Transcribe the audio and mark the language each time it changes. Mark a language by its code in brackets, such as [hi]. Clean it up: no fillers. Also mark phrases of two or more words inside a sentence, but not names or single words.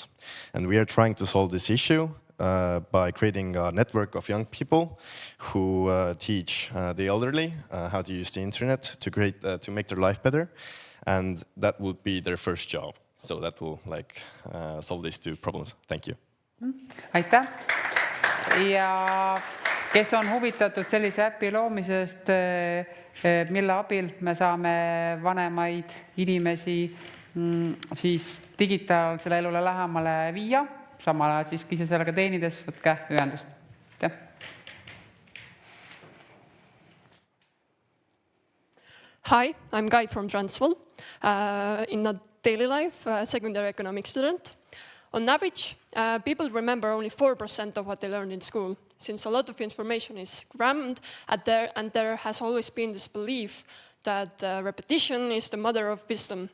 [en] And we are trying to solve this issue by creating a network of young people who teach the elderly how to use the internet to make their life better. And that would be their first job. So that will solve these two problems. Thank you. [et] Aitäh! Ja kes on huvitatud sellise äpi loomisest, mille abil me saame vanemaid inimesi siis digitaalsele elule lähemale viia, samal ajal siis ise sellega teenides, võtke ühendust. [en] Hi, I'm Guy from Transvaal. In a daily life, secondary economics student. On average, people remember only 4% of what they learned in school, since a lot of information is crammed, and there has always been this belief that repetition is the mother of wisdom.